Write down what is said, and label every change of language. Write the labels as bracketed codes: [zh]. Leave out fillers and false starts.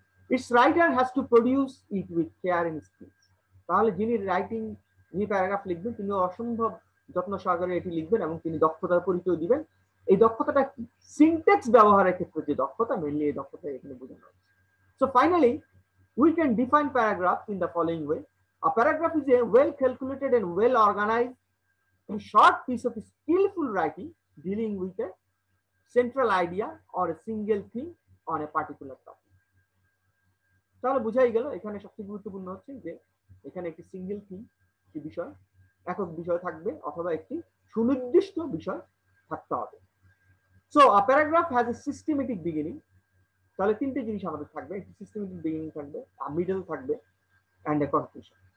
[en] it's writer has to produce it with care in speech, [bn] তাহলে যিনি paragraph লিখবেন, তিনি অসম্ভব যত্ন সহকারে এটি লিখবেন এবং তিনি দক্ষতার পরিচয় দিবেন। এই দক্ষতাটা কি, সিনট্যাক্স ব্যবহারের ক্ষেত্রে যে দক্ষতা, মেইনলি এই দক্ষতা এখানে বোঝানো হচ্ছে। [en] So finally we can define paragraph in the following way. A paragraph is a well calculated and well organized short piece of skillful writing dealing with a central idea or a single theme on a particular topic. [bn] তাহলে বুঝাই গেল, এখানে সবচেয়ে গুরুত্বপূর্ণ হচ্ছে যে এখানে একটি সিঙ্গেল থিম, একটি বিষয়, একক বিষয় থাকবে, অথবা একটি সুনির্দিষ্ট বিষয় থাকতে হবে। So [en] a paragraph has a systematic beginning, [bn] তাহলে তিনটে জিনিস আমাদের থাকবে, একটি সিস্টেমেটিক বিগিনিং থাকবে, মিডল থাকবে, এন্ড এ কনক্লুশন।